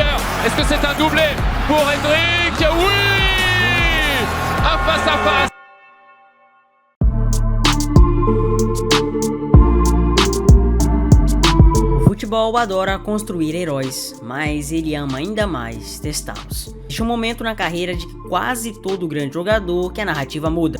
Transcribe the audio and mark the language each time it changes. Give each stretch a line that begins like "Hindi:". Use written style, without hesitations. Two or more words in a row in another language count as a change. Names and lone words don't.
French: Est-ce que c'est un doublé pour Hendrick? Oui! Un face à face.
Portuguese: O futebol adora construir heróis, mas ele ama ainda mais testá-los. Existe um momento na carreira de quase todo grande jogador que a narrativa muda.